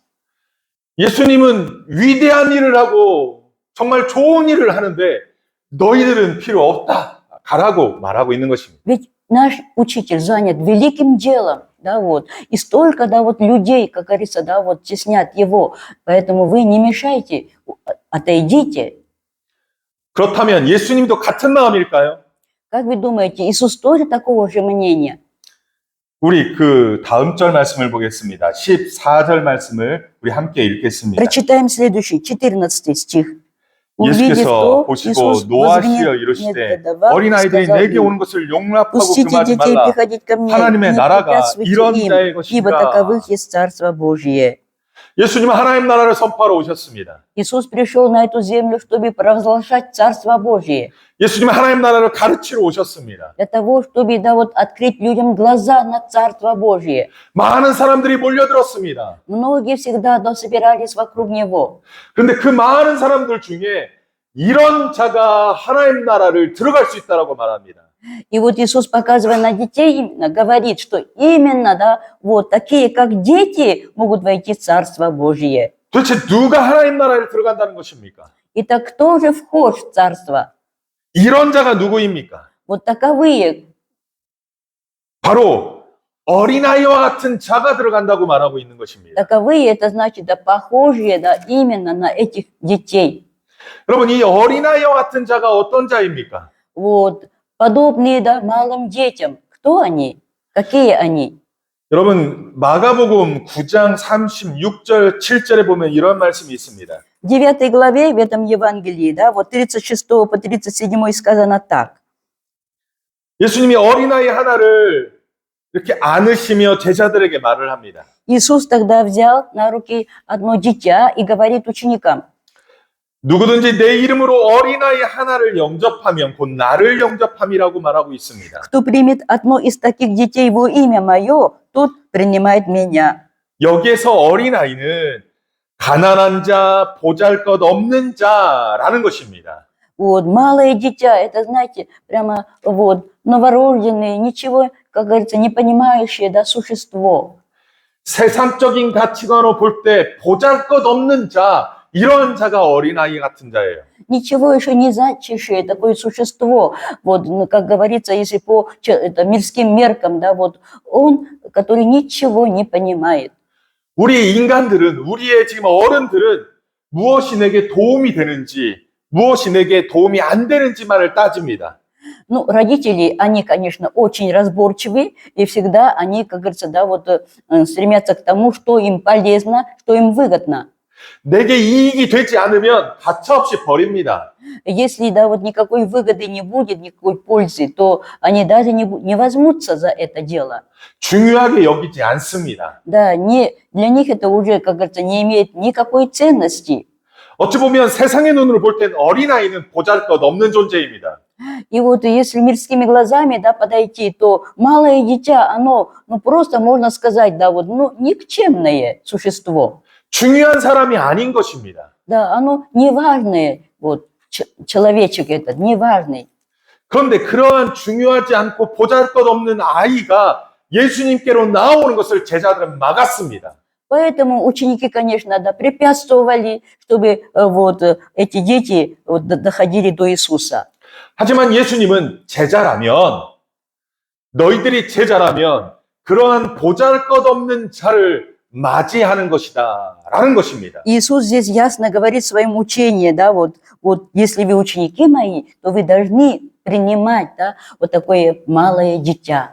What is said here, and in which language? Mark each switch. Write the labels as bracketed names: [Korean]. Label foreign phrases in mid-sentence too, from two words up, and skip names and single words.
[Korean] 예수님은 위대한 일을 하고 정말 좋은 일을 하는데 너희들은 필요 없다. 가라고 말하고 있는 것입니다. [Russian] Ведь наш учитель занят великим делом, да, вот, и столько, да, вот людей, как говорится, да, вот теснят его, поэтому вы не мешайте, отойдите. [Korean] 그렇다면 예수님도 같은 마음일까요? [Russian] Как вы думаете, Иисус тоже такого же мнения? [Korean] 우리 그 다음 절 말씀을 보겠습니다. 14절 말씀을 우리 함께 읽겠습니다. [Russian] Прочитаем следующий, 14 стих. [Korean] 예수께서 보시고 노하시어 이르시되 어린아이들이 내게 오는 것을 용납하고 금하지 말라. 하나님의 나라가 이런 자의 것이라. 예수님은 하나님 나라를 선포하러 오셨습니다. [Russian] Иисус пришел на эту землю, чтобы провозглашать Царство Божие. [Korean] 예수님은 하나님 나라를 가르치러 오셨습니다. [Russian] Для того, чтобы, да, вот, открыть людям глаза на Царство Божие. [Korean] 많은 사람들이 몰려들었습니다. [Russian] Многие всегда, да, собирались вокруг Него. [Korean] 그런데 그 많은 사람들 중에 이런 자가 하나님 나라를 들어갈 수 있다라고 말합니다. [Russian] И вот Иисус, показывая на детей, именно говорит, что именно, да, вот такие, как дети, могут войти в Царство Божие. [Korean] 도대체 누가 하나님 나라를 들어간다는 것입니까? [Russian] Итак, кто же вхож в Царство? [Korean] 이런 자가 누구입니까? [Russian] Вот таковые. [Korean] 바로 어린아이와 같은 자가 들어간다고 말하고 있는 것입니다. [Russian] Таковые, это значит, да, похожие, да, именно на этих детей. [Korean] 여러분, 이 어린아이와 같은 자가 어떤 자입니까? [Russian] Вот, подобные, да, малым детям. Кто они? Какие они? [Korean] 여러분, 마가복음 9장 36절, 7절에 보면 이런 말씀이 있습니다. [Russian] В 9 главе в этом Евангелии, да, вот 36 по 37 сказано так. [Korean] 예수님이 어린아이 하나를 이렇게 안으시며 제자들에게 말을 합니다. [Russian] Иисус тогда взял на руки одно дитя и говорит ученикам: [Korean] 누구든지 내 이름으로 어린아이 하나를 영접하면 곧 나를 영접함이라고 말하고 있습니다. [Russian] Кто примет одно из таких детей во имя мое, тот принимает меня. [Korean] 여기에서 어린아이는 가난한 자, 보잘것없는 자라는 것입니다. [Russian] Вот, малое дитя, это, знаете, прямо вот, новорожденное, ничего, как говорится, не понимающее, да, существо. [Korean] 세상적인 가치관으로 볼 때 보잘것없는 자, 이런 자가 어린아이 같은 자예요. [Russian] Ничего еще не значащее такое существо, вот, ну, как говорится, если по это, мирским меркам, да, вот, он, который ничего не понимает. [Korean] 우리 인간들은, 우리의 지금 어른들은 무엇이 내게 도움이 되는지, 무엇이 내게 도움이 안 되는지만을 따집니다. [Russian] Ну, родители, они, конечно, очень разборчивы, и всегда они, как говорится, да, вот, стремятся к тому, что им полезно, что им выгодно. [Korean] 내게 이익이 되지 않으면 가차없이 버립니다. [Russian] Если, да, вот никакой выгоды не будет, никакой пользы, то они даже не возьмутся за это дело. [Korean] 중요하게 여기지 않습니다. [Russian] Да, для них это уже, как говорится, не имеет никакой ценности. [Korean] 어찌 보면 세상의 눈으로 볼 땐 어린아이는 보잘것없는 존재입니다. [Russian] И вот если мирскими глазами, да, подойти, то малое дитя, оно, ну, просто можно сказать, да, вот, ну, никчемное существо. [Korean] 중요한 사람이 아닌 것입니다. [Russian] Да, оно неважное, вот, человечек этот, неважный. [Korean] 그런데 그러한 중요하지 않고 보잘것없는 아이가 예수님께로 나오는 것을 제자들은 막았습니다. [Russian] Поэтому ученики, конечно, да, препятствовали, чтобы вот эти дети вот, доходили до Иисуса. [Korean] 하지만 예수님은 제자라면, 너희들이 제자라면 그러한 보잘것없는 자를 맞이하는 것이다 라는 것입니다. [Russian] Иисус здесь ясно говорит в своем учении, да, вот если вы ученики мои, то вы должны принимать, да, вот такое малое дитя.